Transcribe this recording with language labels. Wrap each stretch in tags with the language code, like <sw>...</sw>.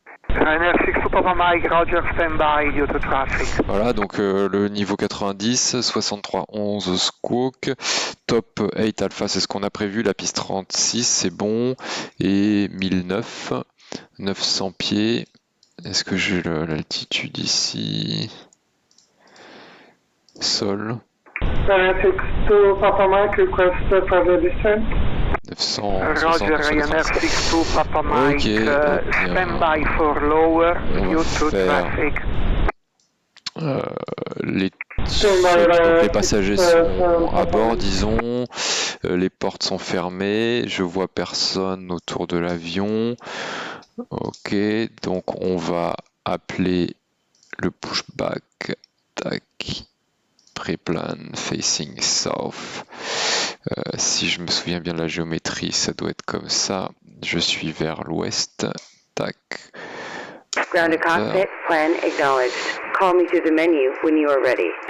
<en>Runner 62 Papa Mike, Roger, stand by due to traffic.</en> <fr>Voilà, donc le niveau 90, 6311 squawk, top 8 alpha, c'est ce qu'on a prévu, la piste 36, c'est bon, et 1009, 900 pieds. Est-ce que j'ai l'altitude ici? Sol.</fr> <en>Runner 62 Papa Mike, request further descent.</en> <fr>900,</fr> <en>Roger, Ryanair 62 Papa Mike, stand by for lower due to traffic.</en> <fr>Les donc les passagers sont à bord, disons, les portes sont fermées, je vois personne autour de l'avion. Ok, donc on va appeler le pushback, tac, pré-plan</fr> <en>facing south.</en> <fr>Si je me souviens bien de la géométrie, ça doit être comme ça. Je suis vers l'ouest, tac.</fr> <en>Ground to cockpit, plan acknowledged. Call me to the menu when you are ready.</en>